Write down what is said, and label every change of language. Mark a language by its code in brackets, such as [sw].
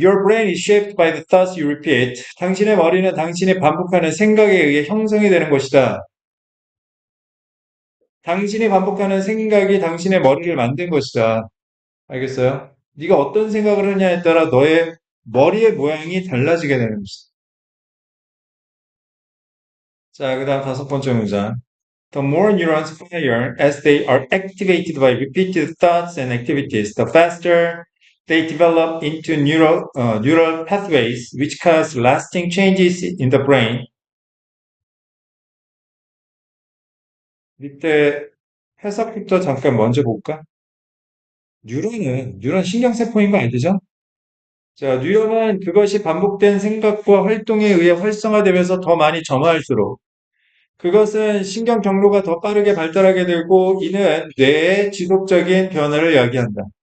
[en] Your brain is shaped by the thoughts you repeat. [ko] 당신의 머리는 당신이 반복하는 생각에 의해 형성이 되는 것이다. 당신이 반복하는 생각이 당신의 머리를 만든 것이다. 알겠어요? 네가 어떤 생각을 하냐에 따라 너의 머리의 모양이 달라지게 되는 것이다. 자, 그 다음 다섯 번째 문장. [en] The more neurons fire as they are activated by repeated thoughts and activities, the faster they develop into neural pathways which cause lasting changes in the brain. [ko] 밑에 해석부터 잠깐 먼저 볼까? 뉴런 신경세포인 거 알죠? 자, 뉴런은 그것이 반복된 생각과 활동에 의해 활성화되면서 더 많이 점화할수록 그것은 신경 경로가 더 빠르게 발달하게 되고 이는 뇌의 지속적인 변화를 야기한다.